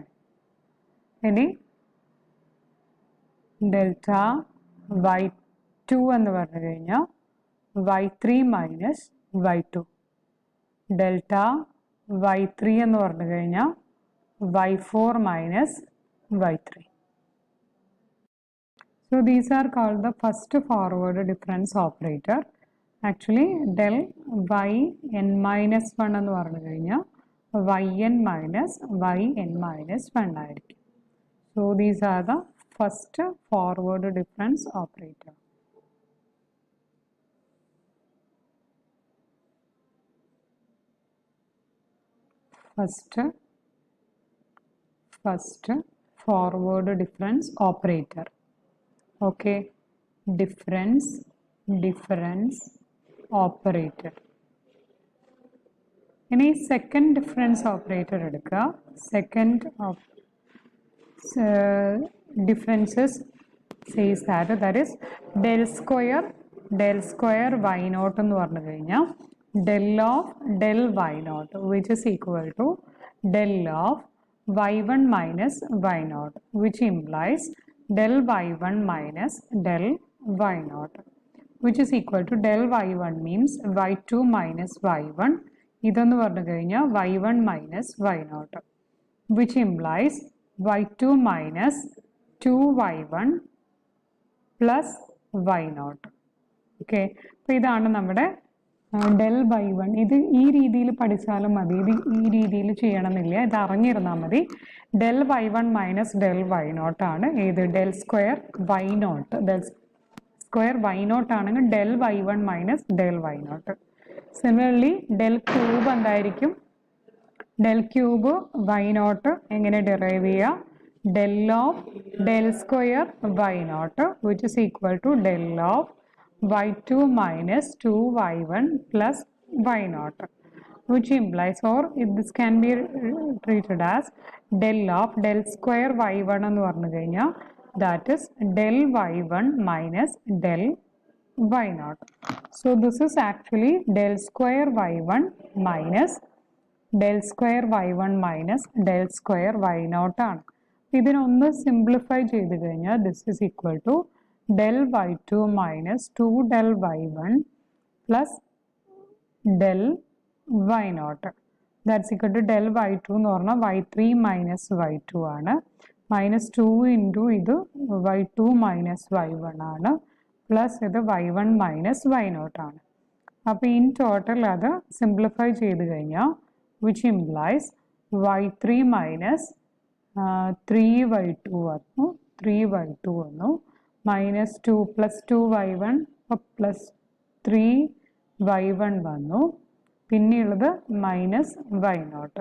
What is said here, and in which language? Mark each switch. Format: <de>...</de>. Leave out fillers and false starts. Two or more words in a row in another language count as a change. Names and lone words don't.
<ml>ഇനി ഡെൽറ്റ y2 എന്ന് പറഞ്ഞു കഴിഞ്ഞാൽ y3 മൈനസ് y2, ഡെൽറ്റ y3 എന്ന് പറഞ്ഞു കഴിഞ്ഞാൽ y4 minus y3.</ml> <en>So these are called the first forward difference operator. Actually del yn minus 1</en> <ml>എന്ന് പറഞ്ഞു കഴിഞ്ഞാൽ</ml> <en>yn minus yn minus 1 ആയിരിക്കും. So these are the first forward difference operator. First forward difference operator. Okay, difference operator.</en> <ml>ഇനി</ml> <en>second difference operator</en> <ml>എടുക്കുക.</ml> <en>second differences says that is del square y naught</en> <ml>എന്ന് പറഞ്ഞു കഴിഞ്ഞാൽ</ml> <en>del of del y naught which is equal to del of y one minus y naught, which implies del y1 minus del y naught, which is equal to del y1 means y2 minus y1,</en> <ml>ഇതെന്ന് പറഞ്ഞു കഴിഞ്ഞാൽ</ml> <en>y1 minus y naught, which implies y2 minus 2y1 plus y naught.</en> <ml>ഓക്കെ, അപ്പോൾ ഇതാണ് നമ്മുടെ</ml> <en>del y one.</en> <ml>ഇത് ഈ രീതിയിൽ പഠിച്ചാലും മതി, ഇത് ഈ രീതിയിൽ ചെയ്യണമെന്നില്ല, ഇത് അറിഞ്ഞിരുന്നാൽ മതി.</ml> <en>del y one minus del y naught</en> <ml>ആണ് ഏത്,</ml> <en>del square y naught. del square y naught ആണെങ്കിൽ del y one minus del y naught. similarly del cube എന്തായിരിക്കും, del cube y naught എങ്ങനെ ഡിറൈവ് ചെയ്യുക, del of del square y naught which is equal to del of y2 minus 2y1 plus y naught, which implies, or this can be treated as del of del square y1</en> <ml>എന്ന് പറഞ്ഞു കഴിഞ്ഞാൽ</ml> <en>that is del y1 minus del y naught. So this is actually del square y1 minus del square y1 minus del square y naught ആണ്.</en> <ml>ഇതിനൊന്ന് സിംപ്ലിഫൈ ചെയ്ത് കഴിഞ്ഞാൽ</ml> <en>this is equal to del y2 minus 2 del y1 plus del y0. That's equal to del y2</en> <ml>എന്ന് പറഞ്ഞാൽ</ml> <en>y3 minus y2 ആണ്.</en> <ml>മൈനസ് 2 ഇൻറ്റു ഇത് y2 മൈനസ് y1 ആണ്. പ്ലസ് ഇത് y1 മൈനസ് y0 ആണ്. അപ്പോൾ</ml> <en>in total</en> <ml>അത് സിംപ്ലിഫൈ ചെയ്ത് കഴിഞ്ഞാൽ</ml> <en>which implies</en> <ml>y3 മൈനസ് 3y2 വന്നു, 3y2 വന്നു, മൈനസ് 2 പ്ലസ് 2y1 പ്ലസ് 3y1 വന്നു, പിന്നെയുള്ളത് മൈനസ് y0.</ml>